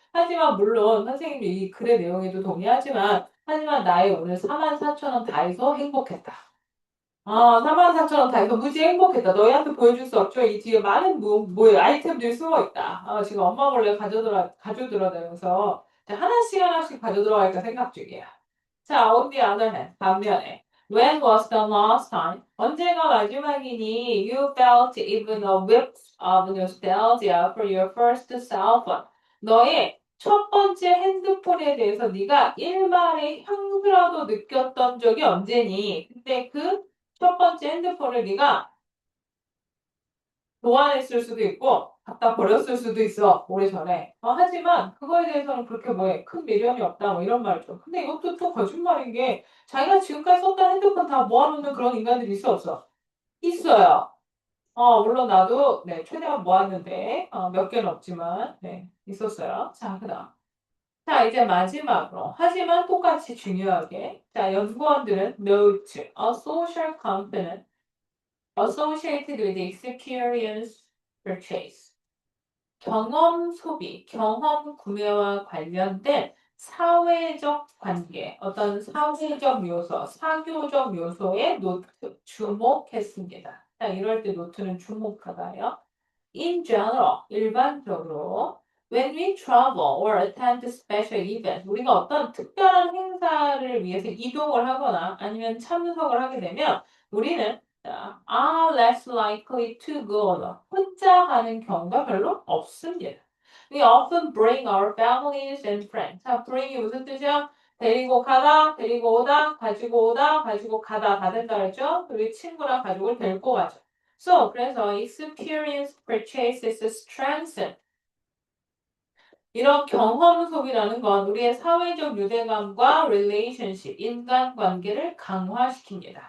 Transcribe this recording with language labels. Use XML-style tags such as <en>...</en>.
<ko>하지만 물론 선생님이 이 글의 내용에도 동의하지만 하지만 나의 오늘 44,000원 다 해서 행복했다. 44,000원 다 해서 무지 행복했다. 너희한테 보여줄 수 없죠? 이 뒤에 많은 뭐에 아이템들이 숨어 있다. 지금 엄마 몰래 가져들어다면서 하나씩 하나씩 가져들어갈까 생각 중이야. 자,</ko> <en>on the other hand,</en> <ko>반면에</ko> <en>when was the last time?</en> <ko>언제가 마지막이니</ko> <en>you felt even a whiff of nostalgia for your first cell phone?</en> <ko>너의 첫 번째 핸드폰에 대해서 네가 일말의 향수라도 느꼈던 적이 언제니? 근데 그 첫 번째 핸드폰을 네가 보관했을 수도 있고 갖다 버렸을 수도 있어 오래전에. 하지만 그거에 대해서는 그렇게 뭐해 큰 미련이 없다 뭐 이런 말이죠. 근데 이것도 또 거짓말인 게 자기가 지금까지 썼던 핸드폰 다 모아놓는 그런 인간들이 있어 없어? 있어요. 물론 나도 네 최대한 모았는데 몇 개는 없지만 네 있었어요. 자 그다음 자 이제 마지막으로 하지만 똑같이 중요하게 자 연구원들은</ko> <en>note a social component associated with experience purchase.</en> <ko>경험 소비, 경험 구매와 관련된 사회적 관계, 어떤 사회적 요소, 사교적 요소에 노트 주목했습니다. 자, 이럴 때 노트는 주목하다요.</ko> <en>In general,</en> <ko>일반적으로,</ko> <en>when we travel or attend special events,</en> <ko>우리가 어떤 특별한 행사를 위해서 이동을 하거나 아니면 참석을 하게 되면 우리는</ko> <en>are less likely to go alone.</en> <ko>혼자 가는 경우가 별로 없습니다.</ko> <en>We often bring our families and friends.</en> <ko>자, bring이 무슨 뜻이야? 데리고 가다, 데리고 오다, 가지고 오다, 가지고 가다 다 된다 그랬죠? 우리 친구랑 가족을 데리고 가죠.</ko> <en>So,</en> <ko>그래서</ko> <en>experience purchases strengthen.</en> <ko>이런 경험 소비라는 건 우리의 사회적 유대감과 relationship, 인간관계를 강화시킵니다.</ko>